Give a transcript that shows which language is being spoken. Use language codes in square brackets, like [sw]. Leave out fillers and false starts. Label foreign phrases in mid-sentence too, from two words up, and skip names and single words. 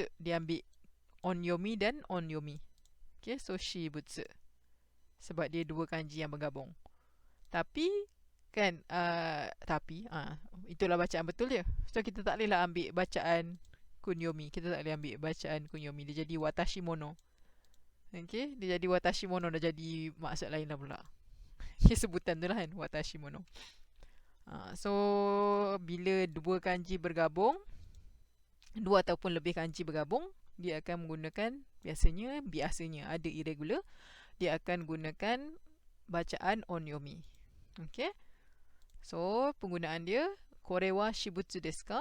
[ms] Dia ambil onyomi dan onyomi. [en] Okay, so [ms] shibutsu. Sebab dia dua kanji yang bergabung. Tapi, kan, itulah bacaan betul dia. So, kita tak bolehlah ambil bacaan kunyomi. Kita tak boleh ambil bacaan kunyomi. Dia jadi [ja] watashi mono. [ms] Okay, dia jadi [ja] watashi mono. [ms] Dah jadi maksud lain lah pula. Okay, sebutan tu lah kan, [ja] watashi mono. [ms] So, bila dua kanji bergabung, dua ataupun lebih kanji bergabung, dia akan menggunakan, biasanya ada irregular, dia akan gunakan bacaan onyomi. Okay. So, penggunaan dia, [ja] kore wa shibutsu desu ka?